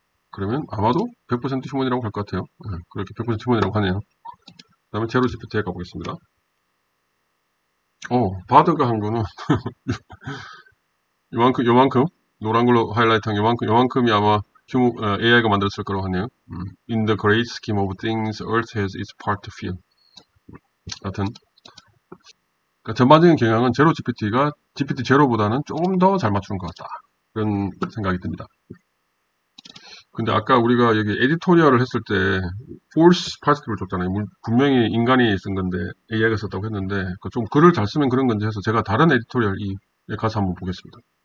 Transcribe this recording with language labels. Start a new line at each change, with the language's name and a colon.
Korean: 그러면 아마도 100% 휴먼이라고 할 것 같아요. 그렇게 100% 휴먼이라고 하네요. 그 다음에 제로 GPT에 가보겠습니다. 바드가 한 거는 요만큼 노란 걸로 하이라이트한 요만큼이 아마 AI가 만들었을 거라고 하네요.
English: In the great scheme of things, Earth has its part to fill.
Korean: 하여튼 그러니까 전반적인 경향은 제로 GPT가 GPT 제로보다는 조금 더 잘 맞추는 것 같다. 그런 생각이 듭니다. 근데 아까 우리가 여기 에디토리얼을 했을 때 false positive를 줬잖아요. 분명히 인간이 쓴 건데 AI가 썼다고 했는데 좀 글을 잘 쓰면 그런 건지 해서 제가 다른 에디토리얼에 가서 한번 보겠습니다.